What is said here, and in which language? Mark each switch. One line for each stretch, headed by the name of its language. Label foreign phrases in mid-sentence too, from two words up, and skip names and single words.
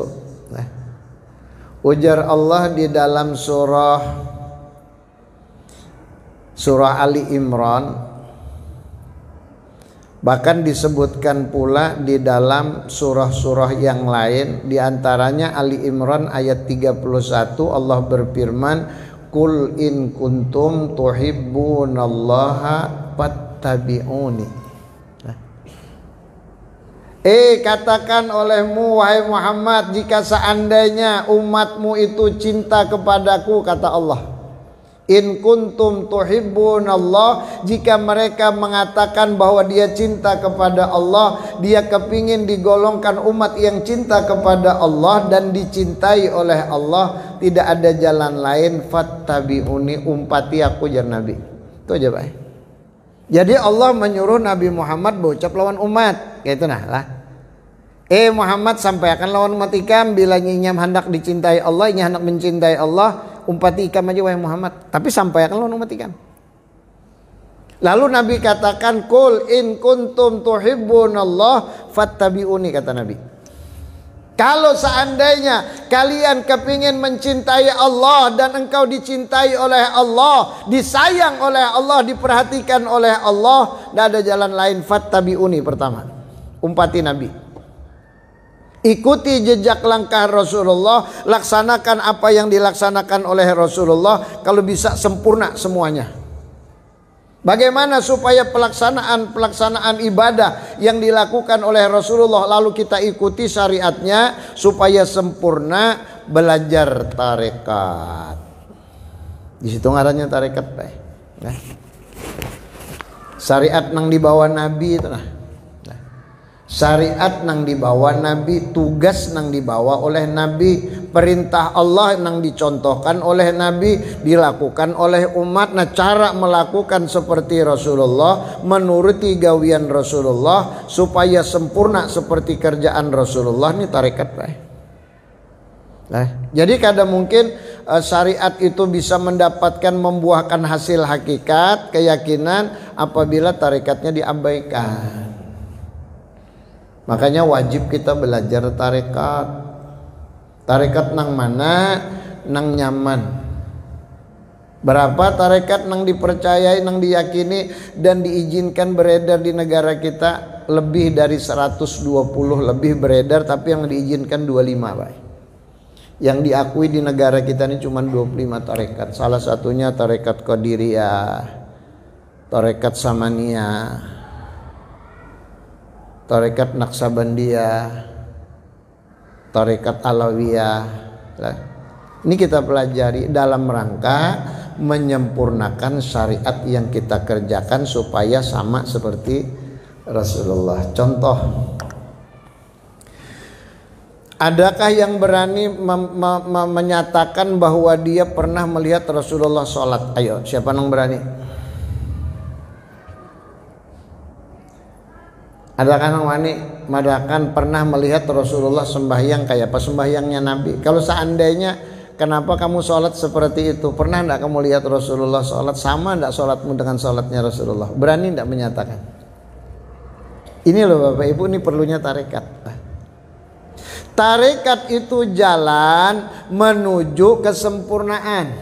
Indonesian: Nah, ujar Allah di dalam surah Ali Imran, bahkan disebutkan pula di dalam surah-surah yang lain, di antaranya Ali Imran ayat 31 Allah berfirman,
Arabic: "قُلْ إِنْ كُنْتُمْ تُحِبُّونَ اللَّهَ فَاتَّبِعُونِي."
Indonesian: Katakan olehmu wahai Muhammad, jika seandainya umatmu itu cinta kepadaku, kata Allah.
Arabic: إِنْ كُنْتُمْ تُحِبُّونَ اللَّهَ,
Indonesian: jika mereka mengatakan bahwa dia cinta kepada Allah, dia kepingin digolongkan umat yang cinta kepada Allah dan dicintai oleh Allah, tidak ada jalan lain, fattabi'uni,
Banjar: umpati aku jar Nabi.
Indonesian: Itu aja, Pak. Jadi Allah menyuruh Nabi Muhammad berucap lawan umat, kayak itu nah lah.
Banjar: Muhammad sampaikan lawan umat ikam, bila nyinyam hendak dicintai Allah, ini hendak mencintai Allah, umpati ikam aja wahai Muhammad, tapi sampaikan lawan umat ikam.
Indonesian: Lalu Nabi katakan,
Arabic: "قُلْ إِنْ كُنْتُمْ تُحِبُّونَ اللَّهَ فَاتَّبِعُونِي,"
Indonesian: kata Nabi. Kalau seandainya kalian kepingin mencintai Allah dan engkau dicintai oleh Allah, disayang oleh Allah, diperhatikan oleh Allah, tidak ada jalan lain, fattabi'uni pertama, umpati Nabi. Ikuti jejak langkah Rasulullah, laksanakan apa yang dilaksanakan oleh Rasulullah, kalau bisa sempurna semuanya. Bagaimana supaya pelaksanaan ibadah yang dilakukan oleh Rasulullah lalu kita ikuti syariatnya supaya sempurna? Belajar tarekat.
Banjar: Di situ ngarannya tarekat, Pak. Nah, syariat nang dibawa Nabi itu nah.
Indonesian: Syariat nang dibawa Nabi, tugas nang dibawa oleh Nabi, perintah Allah nang dicontohkan oleh Nabi, dilakukan oleh umat. Nah, cara melakukan seperti Rasulullah, menuruti gawian Rasulullah supaya sempurna seperti kerjaan Rasulullah, ini tarekat, Pak. Nah, jadi kadang mungkin syariat itu bisa mendapatkan, membuahkan hasil hakikat, keyakinan apabila tarekatnya diabaikan. Makanya wajib kita belajar tarekat.
Banjar: Tarekat nang mana? Nang nyaman.
Indonesian: Berapa tarekat nang dipercayai, nang diyakini dan diizinkan beredar di negara kita? Lebih dari 120 lebih beredar, tapi yang diizinkan 25, Pak. Yang diakui di negara kita ini cuma 25 tarekat. Salah satunya tarekat Qadiriyah, tarekat Samaniyah, tarekat Naksabandiyah, tarekat Alawiyah. Ini kita pelajari dalam rangka menyempurnakan syariat yang kita kerjakan supaya sama seperti Rasulullah. Contoh, adakah yang berani menyatakan bahwa dia pernah melihat Rasulullah sholat? Ayo, siapa yang berani? Adakah yang wani madakan pernah melihat Rasulullah sembahyang kayak apa sembahyangnya Nabi? Kalau seandainya, kenapa kamu sholat seperti itu? Pernah enggak kamu lihat Rasulullah sholat? Sama enggak sholatmu dengan sholatnya Rasulullah? Berani enggak menyatakan? Ini loh Bapak Ibu, ini perlunya tarekat. Tarekat itu jalan menuju kesempurnaan.